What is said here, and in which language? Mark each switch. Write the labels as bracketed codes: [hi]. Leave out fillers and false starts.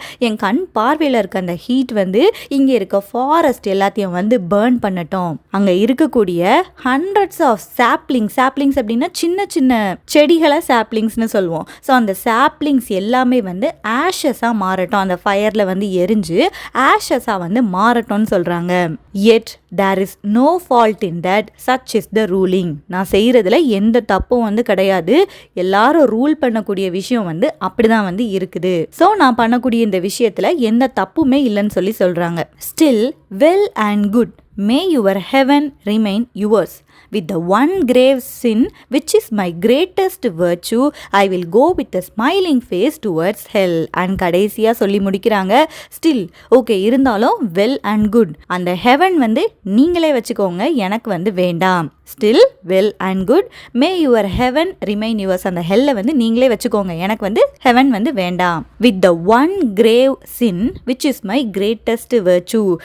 [ta] என் கண் பார்வையில் இருக்க அந்த ஹீட் வந்து இங்கே இருக்க ஃபாரஸ்ட் எல்லாத்தையும் வந்து பேர்ன் பண்ணட்டும். அங்கே இருக்கக்கூடிய [en] hundreds of saplings [ta] அப்படின்னா சின்ன சின்ன செடிகளை சாப்ளிங்ஸ்னு சொல்லுவோம். ஸோ அந்த சாப்ளிங்ஸ் எல்லாமே வந்து ஆஷஸாக மாறட்டும். அந்த ஃபயரில் வந்து எரிஞ்சு ஆஷஸாக வந்து மாறட்டும்னு சொல்கிறாங்க. [en] yet there is no fault in that, such is the ruling. [ta] நான் செய்கிறதுல எந்த தப்பும் வந்து கிடையாது. எல்லாரும் ரூல் பண்ணக்கூடிய விஷயம் வந்து அப்படிதான் வந்து இருக்குது. ஸோ நான் பண்ணக்கூடிய இந்த விஷயத்தில் எந்த தப்புமே இல்லைன்னு சொல்லி சொல்கிறாங்க. [en] Still well and good, may your heaven remain yours. With the one grave sin which is my greatest virtue, I will go with a smiling face towards hell. [ta] And கடைசியா சொல்லி முடிக்கிறாங்க, [en] still okay [ta] இருந்தாலும் [en] well and good, [ta] அந்த heaven வந்து நீங்களே வச்சுக்கோங்க, எனக்கு வந்து வேண்டாம். [en] Still well and good, may your heaven remain yours. [ta] அந்த ஹெல்லை வந்து நீங்களே வச்சுக்கோங்க, எனக்கு வந்து ஹெவன் வந்து வேண்டாம். [en] With the one grave sin which is my greatest virtue.